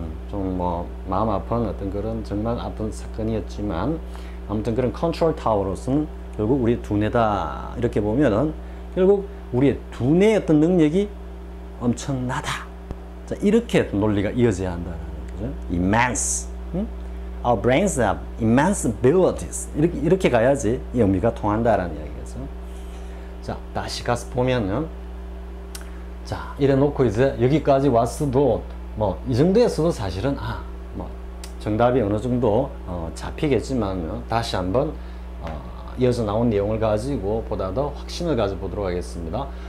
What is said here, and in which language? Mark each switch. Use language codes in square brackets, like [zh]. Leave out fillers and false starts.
[ko] 좀 뭐 마음 아픈 어떤 그런 정말 아픈 사건이었지만 아무튼 그런 컨트롤 타워로서는 결국 우리 두뇌다 이렇게 보면은 결국 우리의 두뇌의 어떤 능력이 엄청나다. 자, 이렇게 논리가 이어져야 한다는 거죠. [en] immense. Our brains have immense abilities. [ko] 이렇게 가야지 이 의미가 통한다라는 이야기겠죠. 자, 다시 가서 보면은 자, 이래 놓고 이제 여기까지 왔어도 뭐 이 정도에서도 사실은 뭐 정답이 어느 정도 잡히겠지만 다시 한번 이어서 나온 내용을 가지고 보다 더 확신을 가져보도록 하겠습니다.